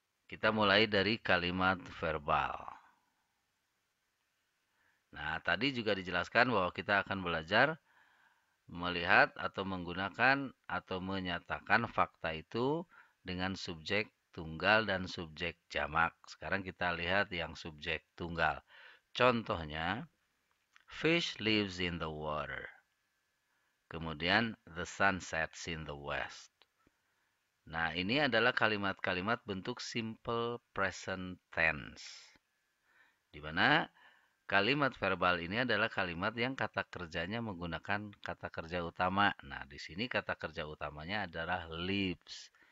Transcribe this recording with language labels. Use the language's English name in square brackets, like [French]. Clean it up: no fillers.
[Indonesian] Kita mulai dari kalimat verbal. Nah, tadi juga dijelaskan bahwa kita akan belajar melihat atau menggunakan atau menyatakan fakta itu dengan subjek tunggal dan subjek jamak. Sekarang kita lihat yang subjek tunggal. Contohnya, [English] fish lives in the water. [Indonesian] Kemudian, [English] the sun sets in the west. [Indonesian] Nah, ini adalah kalimat-kalimat bentuk simple present tense. Di mana kalimat verbal ini adalah kalimat yang kata kerjanya menggunakan kata kerja utama. Nah, di sini kata kerja utamanya adalah lives.